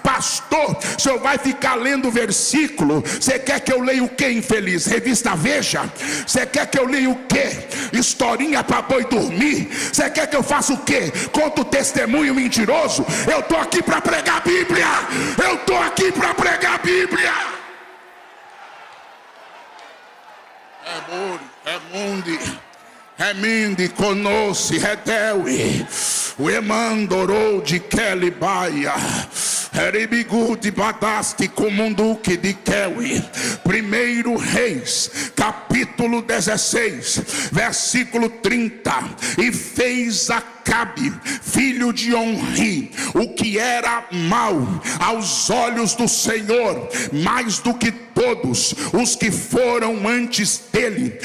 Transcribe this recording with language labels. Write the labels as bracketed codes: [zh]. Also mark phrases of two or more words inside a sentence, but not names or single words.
[pt] Pastor, o senhor vai ficar lendo o versículo? Você quer que eu leia o que, infeliz? Revista Veja? Você quer que eu leia o que? Historinha para boi dormir? Você quer que eu faça o que? Conta o testemunho mentiroso? Eu estou aqui para pregar a Bíblia. Eu estou aqui para pregar a Bíblia. Reminde conosce redeui o emandorou de Kelibaia Heribigude badaste comunduque de Kewi. 1 Reis capítulo 16 versículo 30. E fez Acabe filho de Onri o que era mal aos olhos do Senhor, mais do que todos os que foram antes dele.